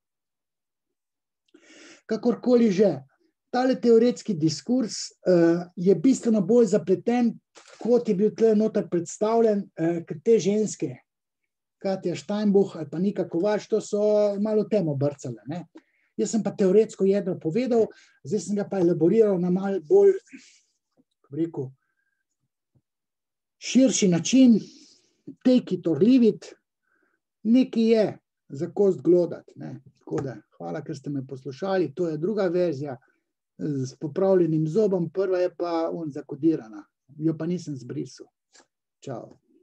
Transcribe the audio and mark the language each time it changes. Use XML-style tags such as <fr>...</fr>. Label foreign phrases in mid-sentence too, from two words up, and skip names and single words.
<sl>Kakorkoli že, tale teoretski diskurs je bistveno bolj zapleten, kot je bil tle noter predstavljen, ker te ženske, Katja Steinbuch ali pa Nika Kovač, to so malo temo brcale. Jaz sem pa teoretsko jedro povedal, zdaj sem ga pa elaboriral na malo bolj, kako bi rekel, širši način,</sl> <en>take it or leave it,</en> <sl>nekaj je za kost glodati. Tako da, hvala, ker ste me poslušali, to je druga verzija s popravljenim zobom, prva je pa zakodirana, jo pa nisem zbrisal. Čau.</sl>